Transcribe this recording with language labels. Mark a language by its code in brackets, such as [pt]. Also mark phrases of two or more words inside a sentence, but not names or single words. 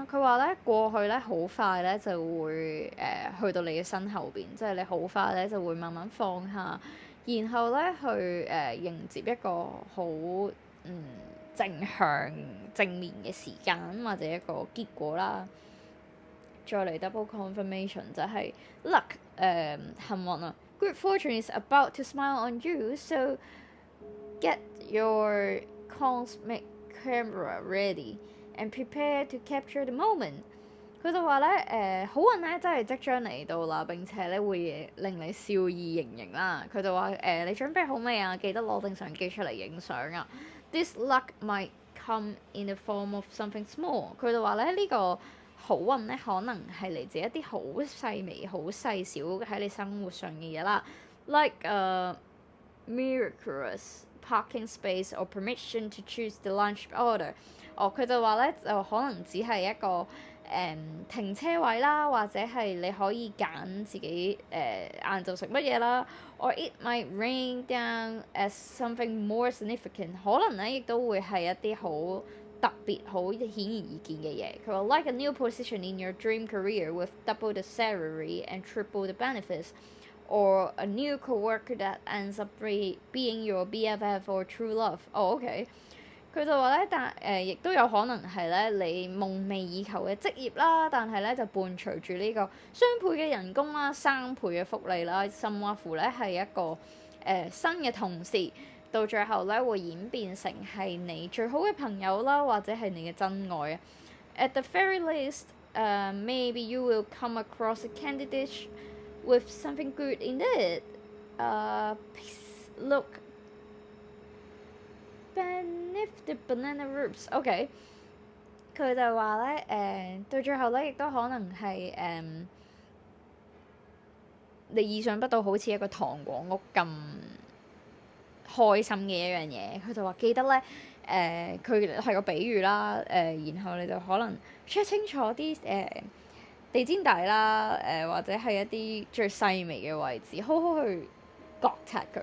[yue] 佢話咧過去咧好快咧就會去到你嘅身後邊，即係你好快咧就會慢慢放下，然後咧去迎接一個好正向正面嘅時間或者一個結果啦。再嚟 [en] double confirmation [yue] 就係 luck 幸運啊。 [en] Good fortune is about to smile on you, so get your cosmic camera ready and prepare to capture the moment。 [yue] 佢就話咧好運咧真係即將嚟到啦，並且咧會令你笑意盈盈啦。佢就話你準備好未啊？記得攞定相機出嚟影相啊！ [en] This luck might come in the form of something small。 [yue] 佢就話咧呢個好運咧，可能係嚟自一啲好細微、好細小喺你生活上嘅嘢啦 ， [en] like miraculous parking space or permission to choose the lunch order。 [yue] 佢就話咧，就可能只係一個停車位啦，或者係你可以揀自己晏晝食乜嘢啦。 [en] Or it might rain down as something more significant。 [yue] 可能咧亦都會係一啲好特別、好顯而易見嘅嘢。佢話 [en] like a new position in your dream career with double the salary and triple the benefits。Or a new coworker that ends up being your BFF or true love。OK。 [yue] 佢就話咧，但亦都有可能係咧你夢寐以求嘅職業啦，但係咧就伴隨住呢個雙倍嘅人工啦、3倍嘅福利啦，甚或乎咧係一個新嘅同事，到最後咧會演變成係你最好嘅朋友啦，或者係你嘅真愛啊。 [en] At the very least，maybe you will come across a candidate with something good in it。Look beneath the banana roots。OK， [yue] 佢就話咧到最後咧亦都可能係你意想不到，好似一個糖果屋咁開心嘅一樣嘢。佢就話記得咧佢係個比喻啦，然後你就可能 check 清楚啲地氈底啦，或者係一啲最細微嘅位置，好好去覺察佢。